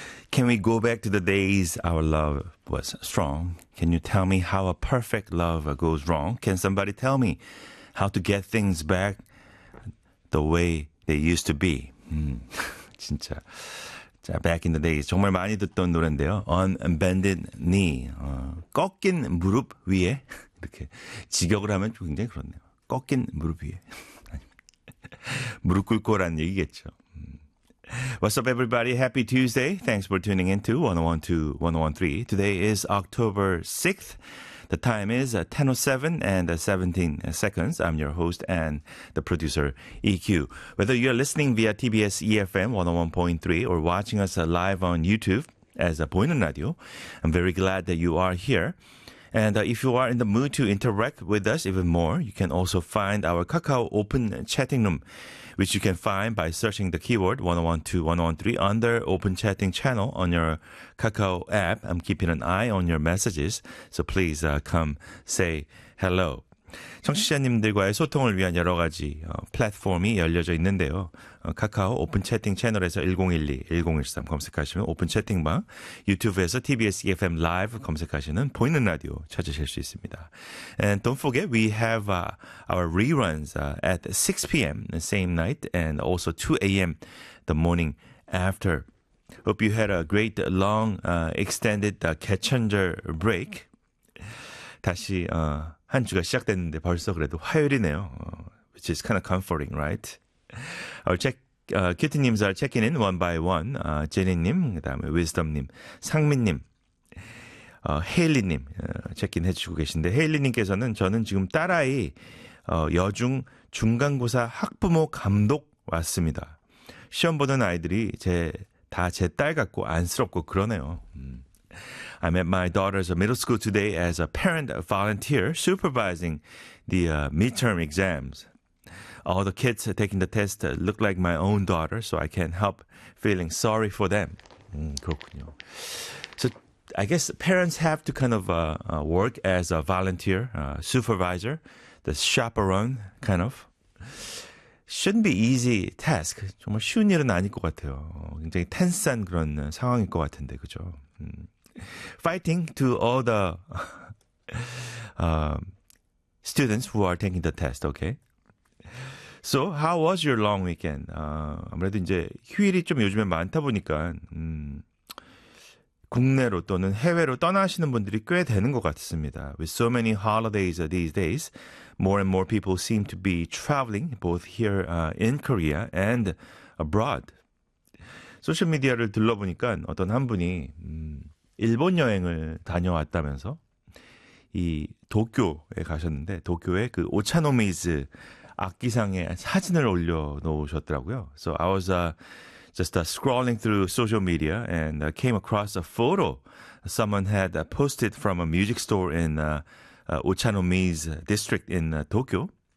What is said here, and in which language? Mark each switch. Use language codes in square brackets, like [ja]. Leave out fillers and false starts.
[en] Can we go back to the days our love was strong? Can you tell me how a perfect love goes wrong? Can somebody tell me how to get things back the way they used to be? [ko] 진짜. 자, [en] back in the days. [ko] 정말 많이 듣던 노래인데요. [en] On bended knee. [ko] 꺾인 무릎 위에. 이렇게 직역을 하면 굉장히 그렇네요. 꺾인 무릎 위에. 무릎 꿇고라는 얘기겠죠. [en] What's up, everybody? Happy Tuesday. Thanks for tuning in to 101.2, 101.3. Today is October 6th. The time is 10:07 and 17 seconds. I'm your host and the producer, EQ. Whether you're listening via TBS EFM 101.3 or watching us live on YouTube as a [ko] 보이는 라디오, [en] I'm very glad that you are here. And if you are in the mood to interact with us even more, you can also find our Kakao Open Chatting Room, which you can find by searching the keyword 101.2, 101.3 under Open Chatting Channel on your Kakao app. I'm keeping an eye on your messages, so please come say hello. [ko] 청취자님들과의 소통을 위한 여러 가지 플랫폼이 열려져 있는데요. 카카오 오픈 채팅 채널에서 1012, 1013 검색하시면 오픈 채팅방, 유튜브에서 TBS EFM 라이브 검색하시는 보이는 라디오 찾으실 수 있습니다. [en] And don't forget, we have our reruns at 6 p.m. the same night and also 2 a.m. the morning after. Hope you had a great long extended 개천절 break. [ko] 다시 한 주가 시작됐는데 벌써 그래도 화요일이네요. [en] Which is kind of comforting, right? 큐티님 [ko] 잘 체크인 [en] in one by one. [ko] 제니님, 그다음에 위즈덤님, 상민님, 헤일리님 체크인 해주고 계신데 헤일리님께서는 저는 지금 딸아이 여중 중간고사 학부모 감독 왔습니다. 시험 보는 아이들이 다 제 딸 같고 안쓰럽고 그러네요. [en] I'm at my daughter's middle school today as a parent volunteer supervising the midterm exams. All the kids taking the test look like my own daughter, so I can't help feeling sorry for them. [ko] 그렇군요. [en] So I guess parents have to kind of work as a volunteer, supervisor, the chaperone kind of. Shouldn't be easy task. [ko] 정말 쉬운 일은 아닐 것 같아요. 굉장히 텐스한 그런 상황일 것 같은데, 그죠? [en] Fighting to all the students who are taking the test, okay? So, how was your long weekend? [ko] 아무래도 이제 휴일이 좀 요즘에 많다 보니까 국내로 또는 해외로 떠나시는 분들이 꽤 되는 것 같습니다. [en] With so many holidays these days, more and more people seem to be traveling both here in Korea and abroad. [ko] 소셜미디어를 둘러보니까 어떤 한 분이 일본 여행을 다녀왔다면서 이 도쿄에 가셨는데 도쿄에 그 오차노미즈 악기상의 사진을 올려놓으셨더라고요. [en] So I was just scrolling through social media and came across a photo someone had posted from a music store in Ochanomizu district in Tokyo.